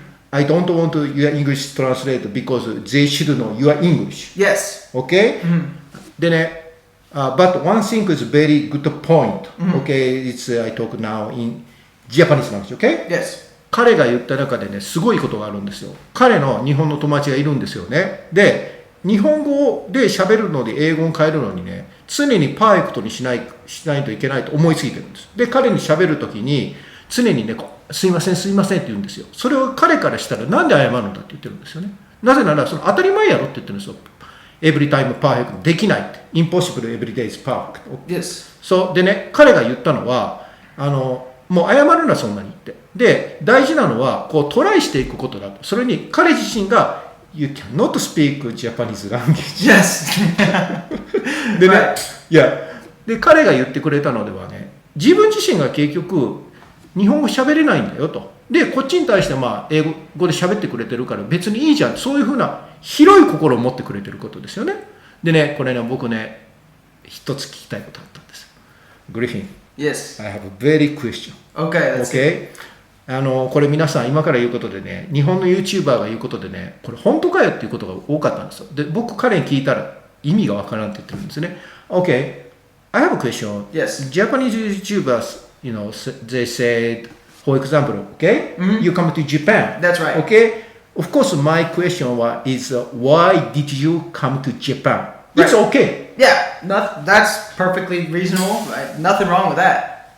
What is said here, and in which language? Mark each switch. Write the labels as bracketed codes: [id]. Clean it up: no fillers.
[en] I don't want your English translate because they should know your English. Yes. Okay? [ja] でね、 [en] But one thing is very good point. Okay, I talk now in Japanese language. Okay? Yes. [ja] 彼が言った中でね、すごいことがあるんですよ。彼の日本の友達がいるんですよね。で、日本語で喋るので英語を変えるのにね、常にパーフェクトにしないといけないと思いついてるんです。で、彼に喋るときに、常にね、すいません、すいませんって言うんですよ。それを彼からしたら、なんで謝るんだって言ってるんですよね。なぜなら、その当たり前やろって言ってるんですよ。 [en] Every time perfect [ja] できないって。 [en] Impossible every day is perfect. Yes. [ja] そう。でね、彼が言ったのは、もう謝るな、そんなにって。で、大事なのは、こうトライしていくことだと。それに彼自身が、 [en] You cannot speak Japanese language. Yes. [ja] でね、いや、で、彼が言ってくれたのではね、自分自身が結局、日本語喋れないんだよと。で、こっちに対してまあ、英語で喋ってくれてるから別にいいじゃん。そういうふうな広い心を持ってくれてることですよね。でね、これね、僕ね、一つ聞きたいことあったんです。グリフィン。 Yes. [en] I have a very question. Okay, let's see. Okay? [ja] これ皆さん今から言うことでね、日本の YouTuber が言うことでね、これ本当かよっていうことが多かったんですよ。で、僕彼に聞いたら意味がわからんって言ってるんですね。 [en] Okay, I have a question. Yes. Japanese YouTubers, they said, for example, okay, you come to Japan. That's right. Okay, of course, my question is, why did you come to Japan? Right. It's okay. Yeah, that's perfectly reasonable. Right? Nothing wrong with that.